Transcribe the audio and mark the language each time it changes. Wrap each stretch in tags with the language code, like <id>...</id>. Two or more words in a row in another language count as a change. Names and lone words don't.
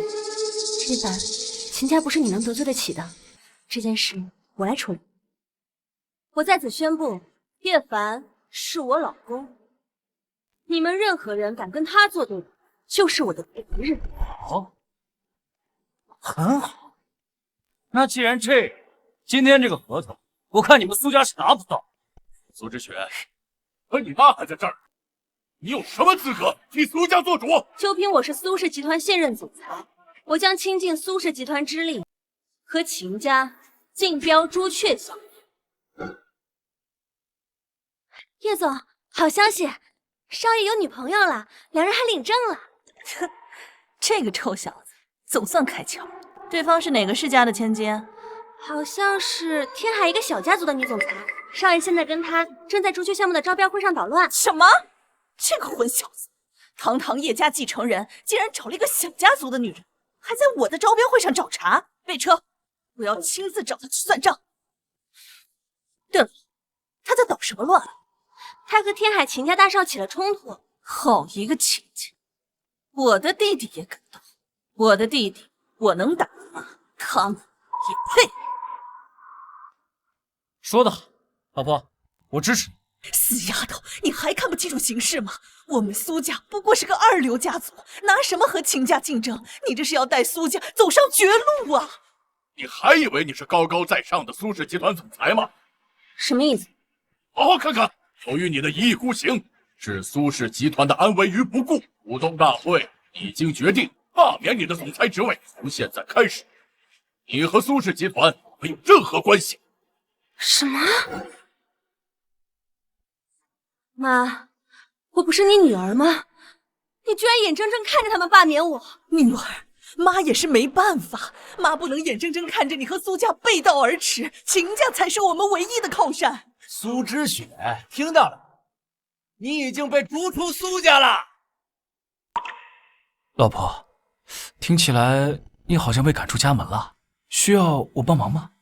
<zh>葉凡，秦家不是你能得罪得起的，這件事我來處理。我在此宣布，葉凡是我老公，你們任何人敢跟他作對，就是我的敵人。好，很好。那既然這樣，今天這個合同，我看你們蘇家是拿不到。蘇之雪，可你媽還在這兒，你有什麼資格替蘇家做主？就憑我是蘇氏集團現任總裁，我將傾盡蘇氏集團之力，和秦家競標朱雀項目。葉總，好消息，少爺有女朋友了，兩人還領證了。這個臭小子總算開竅。對方是哪個世家的千金？好像是天海一個小家族的女總裁。少爺現在跟她正在朱雀項目的招標會上搗亂。什麼？這個混小子，堂堂葉家繼承人，竟然找了一個小家族的女人，還在我的招標會上找茬。備車，我要親自找他去算賬。對了，他在搗什麼亂？他和天海秦家大少起了衝突。好一個秦家！我的弟弟也敢鬥，我的弟弟我能打嗎？他們也配？說得好，老婆，我支持你。死丫頭，你還看不清楚形勢嗎？我們蘇家不過是個二流家族，拿什麼和秦家競爭？你這是要帶蘇家走上絕路啊！你還以為你是高高在上的蘇氏集團總裁嗎？什麼意思？好好看看，由於你的一意孤行，置蘇氏集團的安危於不顧，股東大會已經決定罷免你的總裁職位。從現在開始，你和蘇氏集團沒有任何關係。什麼？媽，我不是你女兒嗎？你居然眼睜睜看着他們罷免我！女兒，媽也是沒辦法，媽不能眼睜睜看着你和蘇家背道而馳，秦家才是我們唯一的靠山。蘇知雪，聽到了，你已經被逐出蘇家了。老婆，听起来你好像被赶出家门了，需要我帮忙吗？</zh>